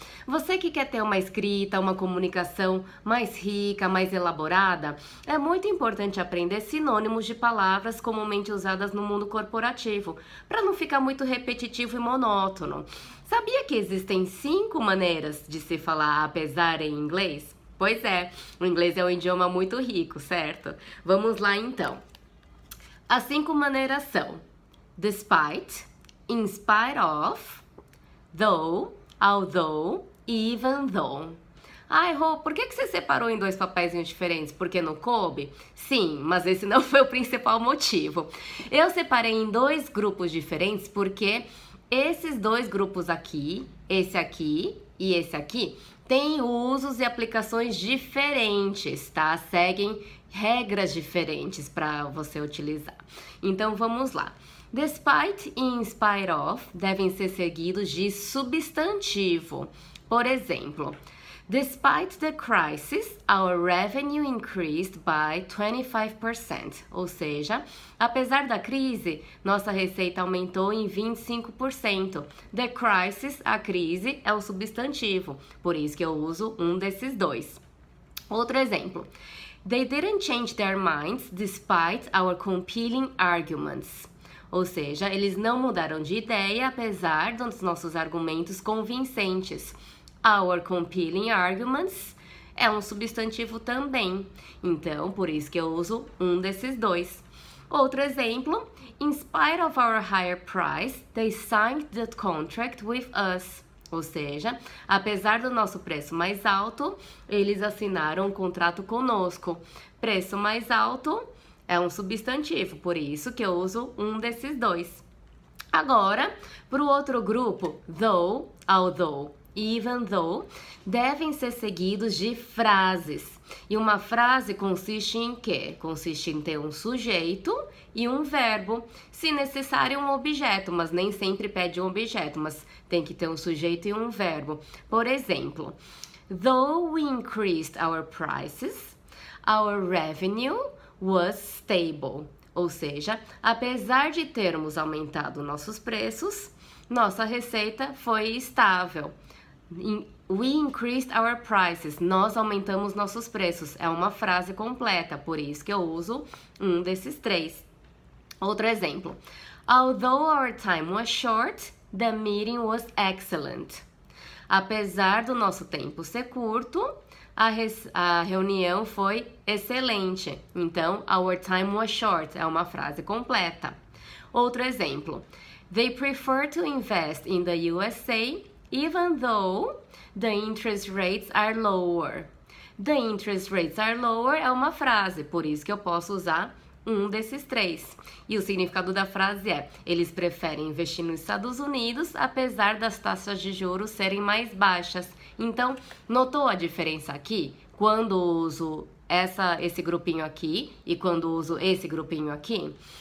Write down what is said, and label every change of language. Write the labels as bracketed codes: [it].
[pt] Você que quer ter uma escrita, uma comunicação mais rica, mais elaborada, é muito importante aprender sinônimos de palavras comumente usadas no mundo corporativo, para não ficar muito repetitivo e monótono. Sabia que existem 5 maneiras de se falar apesar em inglês? Pois é, o inglês é um idioma muito rico, certo? Vamos lá então. As 5 maneiras são despite, in spite of, though, although, even though. Ai, Rô, por que você separou em 2 papeizinhos diferentes? Porque não coube? Sim, mas esse não foi o principal motivo. Eu separei em 2 grupos diferentes porque esses 2 grupos aqui e esse aqui, têm usos e aplicações diferentes, tá? Seguem regras diferentes para você utilizar. Então, vamos lá. Despite e in spite of devem ser seguidos de substantivo. Por exemplo, [en] despite the crisis, our revenue increased by 25%. [pt] Ou seja, apesar da crise, nossa receita aumentou em 25%. [en] The crisis, [pt] a crise, é o substantivo, por isso que eu uso um desses 2. Outro exemplo. [en] They didn't change their minds despite our compelling arguments. [pt] Ou seja, eles não mudaram de ideia apesar dos nossos argumentos convincentes. [en] Our compelling arguments [pt] é um substantivo também. Então, por isso que eu uso um desses 2. Outro exemplo. [en] In spite of our higher price, they signed the contract with us. [pt] Ou seja, apesar do nosso preço mais alto, eles assinaram um contrato conosco. Preço mais alto é um substantivo, por isso que eu uso um desses 2. Agora, para o outro grupo, though, although, even though, devem ser seguidos de frases. E uma frase consiste em quê? Consiste em ter um sujeito e um verbo. Se necessário, um objeto, mas nem sempre pede um objeto, mas tem que ter um sujeito e um verbo. Por exemplo, [en] though we increased our prices, our revenue was stable. [pt] Ou seja, apesar de termos aumentado nossos preços, nossa receita foi estável. [en] We increased our prices. [pt] Nós aumentamos nossos preços. É uma frase completa, por isso que eu uso um desses 3. Outro exemplo. [en] Although our time was short, the meeting was excellent. [pt] Apesar do nosso tempo ser curto, a reunião foi excelente. Então, [en] our time was short [pt] é uma frase completa. Outro exemplo. [en] They prefer to invest in the USA even though the interest rates are lower. The interest rates are lower [pt] é uma frase, por isso que eu posso usar um desses 3. E o significado da frase é: eles preferem investir nos Estados Unidos apesar das taxas de juros serem mais baixas. Então, notou a diferença aqui? Quando uso esse grupinho aqui e quando uso esse grupinho aqui?